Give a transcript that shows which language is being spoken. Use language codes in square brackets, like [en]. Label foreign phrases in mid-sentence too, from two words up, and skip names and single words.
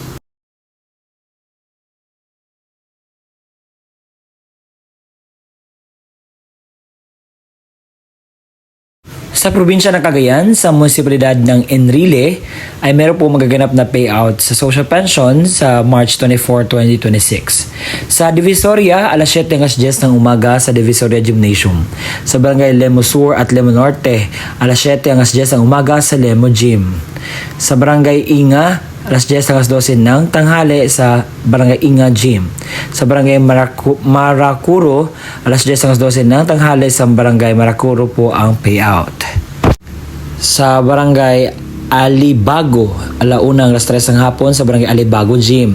[tl] Sa probinsya ng Cagayan, sa munisipalidad ng Enrile, ay meron po magaganap na payout sa [en] social pension [tl] sa March 24, 2026. Sa Divisoria, alas 7 hanggang 10 ng umaga sa Divisoria Gymnasium. Sa barangay Lemo Sur at Lemo Norte, alas 7 hanggang 10 ng umaga sa Lemo Gym. Sa barangay Inga, alas 10 hanggang 12 ng tanghali sa Barangay Inga Gym. Sa Barangay Maracuro, alas 10 hanggang 12 ng tanghali sa Barangay Maracuro po ang payout. Sa Barangay Alibago, alauna hanggang alas 3 ng hapon sa Barangay Alibago Gym.